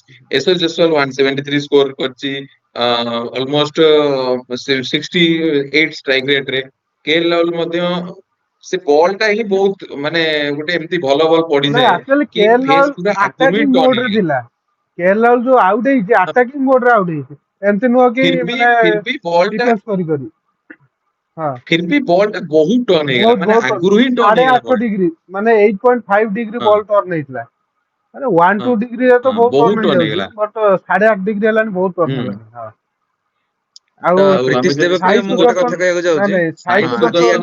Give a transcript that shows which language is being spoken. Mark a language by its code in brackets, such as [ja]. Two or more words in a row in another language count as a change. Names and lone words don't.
[or] ଏସଏସ୍ ଜୟସୱାଲ 173 ସ୍କୋର କରିଛି, ଅଲମୋଷ୍ଟ 68 [en] strike rate [or] ରେ। କେଏଲ ରାହୁଲ ମଧ୍ୟ, ସେ ବଲ୍ ଟା ହିଁ ବହୁତ ମାନେ ଗୋଟେ ଏମିତି ଭଲ ବଲ ନାଇଁ ପଡିଯାଏ ଆକ୍ଚୁଆଲି କି କେଏଲ ଫେସ୍ ରାହୁଲ ପୁରା ଆଗରୁ ହିଁ ଆଟାକିଂ ଟର୍ନ ମୋଡରେ ହେଇଯାଏ। ଥିଲା। କେଏଲ ରାହୁଲ ଯୋଉ ଆଉଟ ହେଇଛି ଆଟାକିଂ ମୋଡରେ ଆଉଟ ହେଇଛି, ଏମିତି ନୁହଁ କି ମାନେ [hi] फिर भी [or] ବଲ୍ ଟା ଡିଫେନ୍ସ କରି। ହଁ [hi] फिर भी बॉल [or] ଟା ବହୁତ ଟର୍ନ ହେଇଗଲା, ବହୁତ ମାନେ ବହୁତ ଆଗରୁ ହିଁ ଟର୍ନ ସାଢେ ହେଇଗଲା ଆଠ ବଲ୍ ଟା। ଡିଗ୍ରୀ, ମାନେ 8.5 ଡିଗ୍ରୀ ହଁ ବଲ୍ ଟର୍ନ ହେଇଥିଲା। ମାନେ 1-2 ହଁ ଡିଗ୍ରୀରେ ତ ହଁ ବହୁତ ବହୁତ ଟର୍ନ ଟର୍ନ ହେଇଯାଉଛି, ହେଇଗଲା। ବଟ୍ 8.5 ଡିଗ୍ରୀ ହେଲାଣି, ବହୁତ ଟର୍ନ ହୁଁ ହେଲାଣି। ହଁ। ତ ଆଉ ଆମେ ପ୍ରୀତିଶ ଯଦି ଦେବପ୍ରିୟ, ସାଇ ମୁଁ ଗୋଟେ ସୁଦର୍ଶନ, କଥା କହିବାକୁ ନାଇଁ ଯାଉଛି। ନାଇଁ ସାଇ ସାଇ ହଁ ଆଜି ସୁଦର୍ଶନ